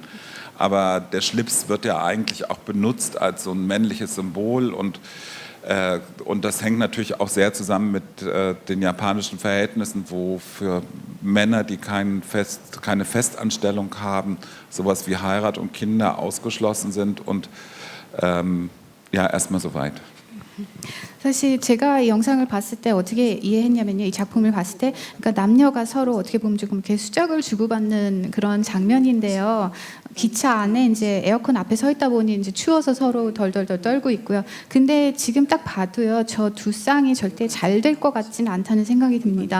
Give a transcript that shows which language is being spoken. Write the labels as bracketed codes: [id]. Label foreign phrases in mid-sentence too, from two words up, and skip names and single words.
[de] Aber der Schlips wird ja eigentlich auch benutzt als so ein männliches Symbol und das hängt natürlich auch sehr zusammen mit den japanischen Verhältnissen, wo für Männer, die keine Festanstellung haben, sowas wie Heirat und Kinder ausgeschlossen sind. Und ja, erstmal soweit. [ko] 사실 제가 이 영상을 봤을 때 어떻게 이해했냐면요, 이 작품을 봤을 때 그러니까 남녀가 서로 어떻게 보면 조금 이렇게 수작을 주고받는 그런 장면인데요. 기차 안에 이제 에어컨 앞에 서 있다 보니 이제 추워서 서로 덜덜덜 떨고 있고요. 근데 지금 딱 봐도요, 저 두 쌍이 절대 잘 될 것 같지는 않다는 생각이 듭니다.